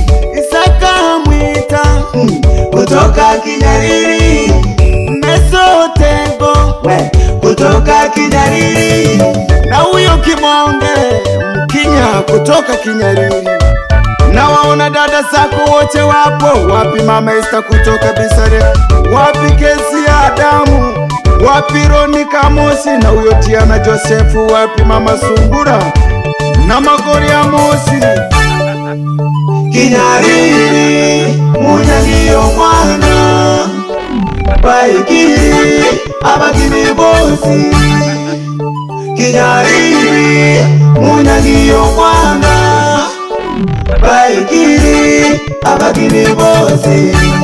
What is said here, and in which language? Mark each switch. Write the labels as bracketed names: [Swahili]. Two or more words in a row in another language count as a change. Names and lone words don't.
[Swahili] Isaka Mwita kutoka Kinyariri, Mesotego kutoka Kinyariri, na huyo Kimonge Mkinya kutoka Kinyariri. Na waona dada zako wote wapo wapi? Mama Esther kutoka Bisare, wapi Kesi Adamu, wapi Ronika Mosi, na huyo Tiana Josefu, wapi Mama Sungura na Magori ya Mosi. [Zanaki] Kinyariri Munyangiyo mwana baikiri abagini bosi. Kinyariri Munyangiyo mwana baikiri abagini bosi.